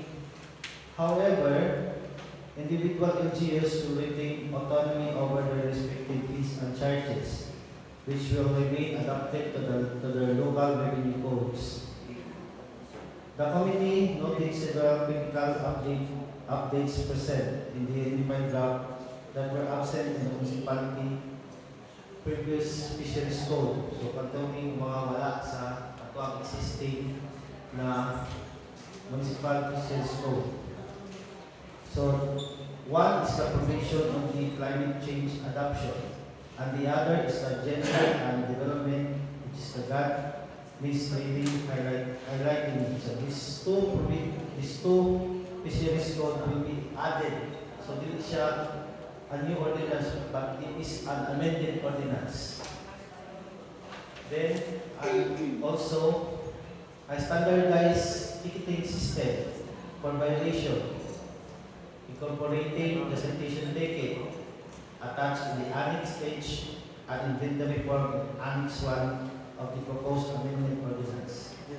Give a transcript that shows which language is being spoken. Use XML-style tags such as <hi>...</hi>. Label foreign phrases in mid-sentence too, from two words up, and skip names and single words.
<en>However, individual LGUs will retain autonomy over their respective fees and charges, which will remain adapted to their local revenue codes. The committee noted several critical updates present in the unified draft that were absent in the municipality previous fisheries code. So,</en> <ceb>pagtawing mga wala sa ato ang</ceb> <en>existing na municipal fisheries code. So, one is the provision on the climate change adoption, and the other is the gender and development, which is the GAD misleading highlighting. So, these two fisheries code will be added. So,</en> <ceb>dili siya</ceb> <en>a new ordinance, but it is an amended ordinance. Then, also, a standardized ticketing system for violation, incorporating the citation ticket attached in the Annex H and inventory form Annex 1 of the proposed amendment ordinance.</en>